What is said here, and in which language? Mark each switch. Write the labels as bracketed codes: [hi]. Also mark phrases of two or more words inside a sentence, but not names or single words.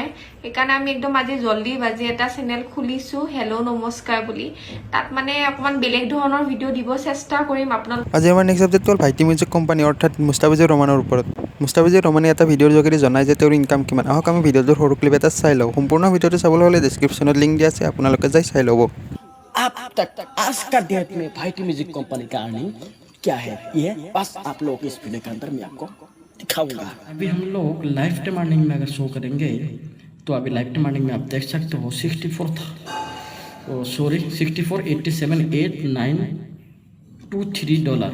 [as] সেইকাৰণে আমি একদম আজি জল্দি বাজি এটা চেনেল খুলিছোঁ হেল্ল' নমস্কাৰ বুলি। তাত মানে অকণমান বেলেগ ধৰণৰ ভিডিঅ' দিব চেষ্টা কৰিম আপোনালোক। আজি আমাৰ নেক্সট আপডেটটো হ'ল ভাইটি মিউজিক কোম্পানী অৰ্থাৎ মুস্তাফিজুৰ ৰহমানৰ ওপৰত। মুস্তাফিজুৰ ৰহমানে এটা ভিডিঅ'ৰ যোগেদি জনায় যে তেওঁৰ ইনকাম কিমান। আহক আমি ভিডিঅ'টোৰ সৰু ক্লিপ এটা চাই লওঁ। সম্পূৰ্ণ ভিডিঅ'টো চাবলৈ হ'লে ডেছক্ৰিপশ্যনত লিংক দিয়া আছে, আপোনালোকে যাই চাই ল'ব। [hi] अब तक आज का डेट में भाईटी म्यूजिक कंपनी का अर्निंग क्या है, ये बस आप लोग इस वीडियो के अंदर मैं आपको दिखाऊंगा। अभी हम लोग [en] life time earning [hi] में अगर शो करेंगे तो अभी [en] life time earning [hi] में आप देख सकते हो 64 था, सॉरी 64 87 8 9 2 3 डॉलर।